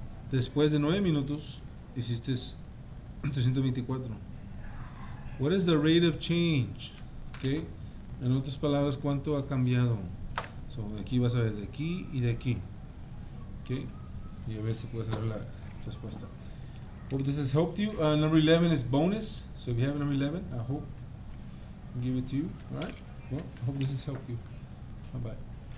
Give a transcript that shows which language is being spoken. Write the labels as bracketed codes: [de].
[es] Después de 9 minutos, hiciste 324. [en] What is the rate of change? [es] Okay, en otras palabras, ¿cuánto ha cambiado? So, de aquí vas a ver, de aquí y de aquí. Okay, y a ver si puedes ver la respuesta. [en] Hope this has helped you. Number 11 is bonus. So if you have number 11, I hope I'll give it to you. Alright? Well, I hope this has helped you. Bye bye.